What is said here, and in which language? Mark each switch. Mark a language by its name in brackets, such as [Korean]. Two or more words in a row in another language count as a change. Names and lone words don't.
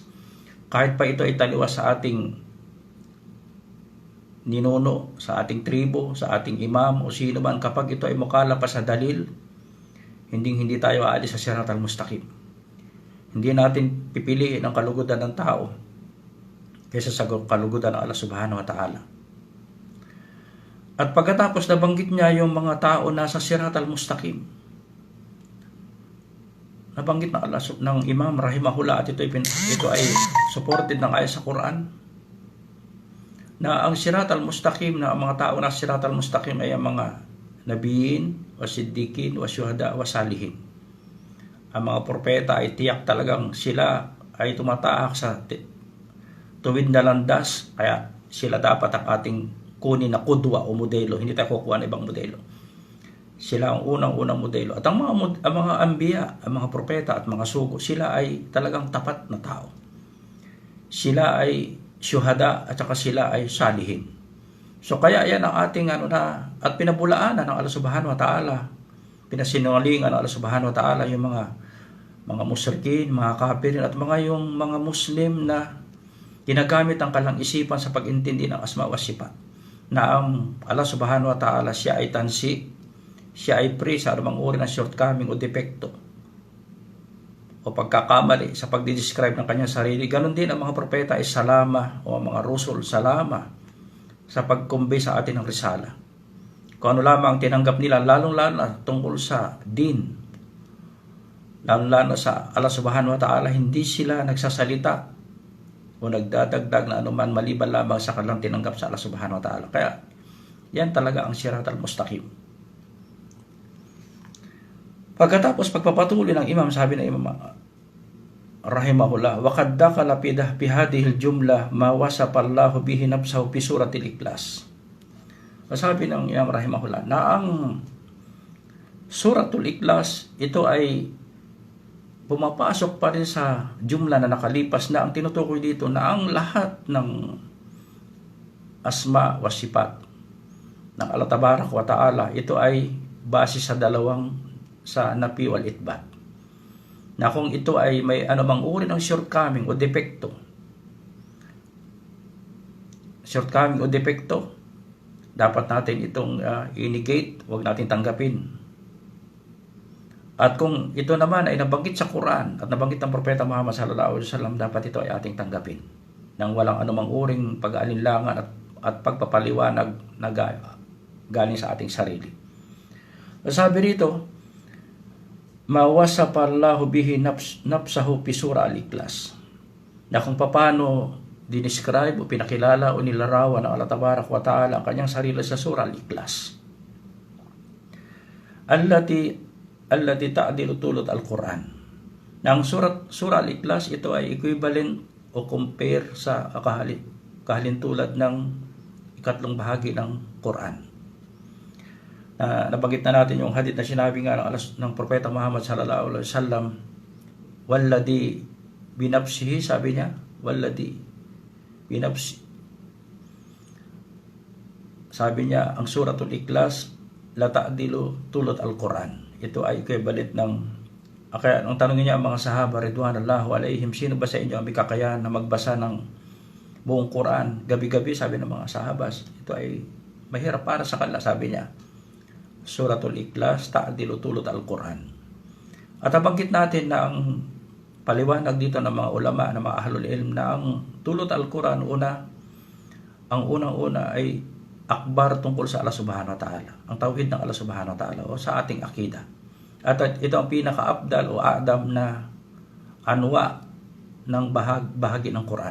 [Filipino] Kahit pa ito ay taliwas sa ating ninuno, sa ating tribo, sa ating imam o sino man, kapag ito ay mukala pa sa dalil, hindi tayo aalis sa [Arabic] الصراط المستقيم. [Filipino] Hindi natin pipiliin ang kalugudan ng tao kaysa sa kalugudan ng Allah [Arabic] سبحانه وتعالى. [Filipino] At pagkatapos nabanggit niya yung mga tao nasa [Arabic] الصراط المستقيم, [Filipino] nabanggit ng Imam rahimahullah, at ito ay supported ng ayat sa Quran, na ang [Arabic] الصراط المستقيم, [Filipino] na ang mga tao nasa [Arabic] الصراط المستقيم [Filipino] ay ang mga [Arabic] النبيين والصديقين والشهداء والصالحين. [Filipino] Ang mga propeta ay tiyak talagang sila ay tumatahak sa tuwid na landas, kaya sila dapat ang ating kunin na kudwa o modelo. Hindi tayo kukuha ng ibang modelo. Sila ang unang modelo. At ang mga anbiya, ang mga propeta at mga sugo, sila ay talagang tapat na tao. Sila ay syuhada at saka sila ay salihin. So kaya yan ang ating at pinabulaanan ng Allah [Arabic] سبحانه وتعالى, [Filipino] pinasinungalingan ng Allah [Arabic] سبحانه وتعالى [Filipino] yung mga musyrikin, mga kafirin at yung mga Muslim na ginagamit ang kalang isipan sa pag-intindi ng [Arabic] الأسماء والصفات, [Filipino] na ang Allah [Arabic] سبحانه وتعالى [Filipino] siya ay tansi, siya ay free sa anumang uri ng shortcoming o depekto o o pagkakamali sa pagdidescribe ng kanyang sarili. Ganon din ang mga propeta ay salama o ang mga rusul salama sa pag-convey sa atin ng risala. Kung ano lamang tinanggap nila, lalong-lalo na tungkol sa din, lalong-lalo sa Allah [Arabic] سبحانه وتعالى, [Filipino] hindi sila nagsasalita o nagdadagdag na anuman maliban lamang sa kanilang tinanggap sa Allah [Arabic] سبحانه وتعالى. [Filipino] Kaya yan talaga ang [Arabic] الصراط المستقيم. Pagkatapos pagpapatuloy ng Imam, sabi ng Imam rahimahullah, وَقَدْ دَخَلَ فِي هَذِهِ الْجُمْلَةِ مَا وَصَفَ اللَّهُ بِهِ نَفْسَهُ فِي سُورَةِ الْإِخْلَاصِ. [Filipino] Sabi ng Imam rahimahullah na ang Suratul Ikhlas, ito ay pumapasok pa rin sa jumla na nakalipas na ang tinutukoy dito na ang lahat ng [Arabic] الأسماء والصفات [Filipino] ng Allah [Arabic] تبارك وتعالى, [Filipino] ito ay base sa sa [Arabic] النفي والإثبات. [Filipino] Na kung ito ay may anumang uri ng shortcoming o depekto, dapat natin itong i-negate, huwag natin tanggapin. At kung ito naman ay nabanggit sa Quran at nabanggit ng Propeta Muhammad [Arabic] صلى الله عليه وسلم, [Filipino] dapat ito ay ating tanggapin nang walang anumang uring pag-aalinlangan at pagpapaliwanag na galing sa ating sarili. Sabi rito, [Arabic] ما وصف الله به نفسه في سورة الإخلاص, [Filipino] na kung paano dinescribe o pinakilala o nilarawan ng Allah [Arabic] تبارك وتعالى [Filipino] ang kanyang sarili sa surah Al-Ikhlas, [Arabic] التي تعدل ثلث القرآن. [Filipino] Nang surah Al-Ikhlas, ito ay equivalent o compare sa kahalintulad ng ikatlong bahagi ng Quran. Nabanggit na natin yung hadith na sinabi nga ng Propeta Muhammad [Arabic] صلى الله عليه وسلم, والذي بنفسه, [Filipino] sabi niya, [Arabic] والذي بنفسي. [Filipino] Sabi niya, ang Suratul Ikhlas [Arabic] لا تعدل ثلث القرآن. [Filipino] Ito ay equivalent ng, kaya nung tanongin niya ang mga sahaba [Arabic] رضوان الله عليهم, [Filipino] sino ba sa inyo ang may kakayahan na magbasa ng buong Quran gabi-gabi? Sabi ng mga sahabas, ito ay mahirap para sa kanila. Sabi niya, [Arabic] سورة الإخلاص تعدل ثلث القرآن. [Filipino] At nabanggit natin na ang paliwanag dito ng mga ulama, ng mga [Arabic] أهل العلم, [Filipino] na ang [Arabic] ثلث القرآن, [Filipino] ang unang-una ay akbar tungkol sa Allah [Arabic] سبحانه وتعالى, [Filipino] ang tauhid ng Allah [Arabic] سبحانه وتعالى [Filipino] o sa ating akida. At ito ang pinaka-abdal o adam na anwa ng bahagi ng Quran.